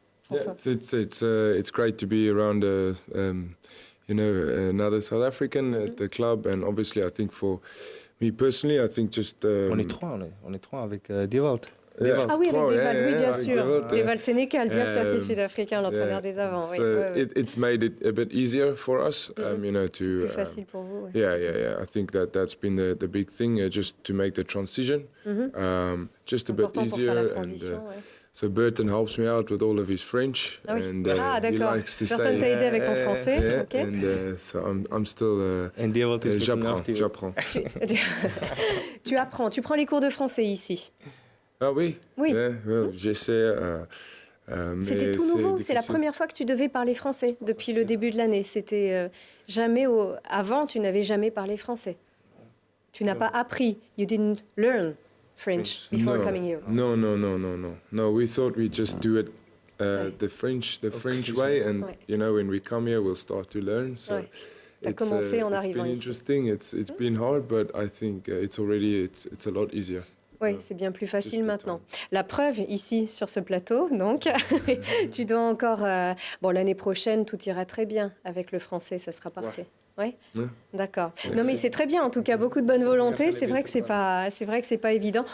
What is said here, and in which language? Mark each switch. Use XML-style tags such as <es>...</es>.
<en>Yeah, it's great to be around another South African at the club, and obviously I think for me personally, I think just</en> <fr>on est trois avec Dewald. Ah oui, avec Dewald, oui, bien sûr. Dewald Sénécal, bien sûr, qui est sud-africain, l'entraîneur des avants.</fr> <en>So it's made it a bit easier for us, you know, to...</en> <fr>Plus facile pour vous.</fr> <en>Yeah. I think that's been the big thing, just to make the transition, just a bit easier. So Burton helps me out with all of his French, and he likes to</en> <fr>Burton t'a aidé avec ton français,</fr> <en>okay. And so I'm still.</en> <fr>J'apprends. Tu apprends. Tu prends les cours de français ici. Ah oui. J'essaie. C'était tout nouveau. C'est la première fois que tu devais parler français depuis le début de l'année. C'était jamais avant. Tu n'avais jamais parlé français. Tu n'as pas appris.</fr> <en>You didn't learn French before coming here. No. We thought we'd just do it the French way, and you know, when we come here, we'll start to learn. So it's been interesting. It's been hard, but I think it's a lot easier.</en> <fr>Oui, c'est bien plus facile maintenant. La preuve ici sur ce plateau, donc, tu dois encore... l'année prochaine, tout ira très bien avec le français, ça sera parfait. Oui. D'accord. Non, mais c'est très bien. En tout cas, beaucoup de bonne volonté. C'est vrai que c'est pas évident.</fr>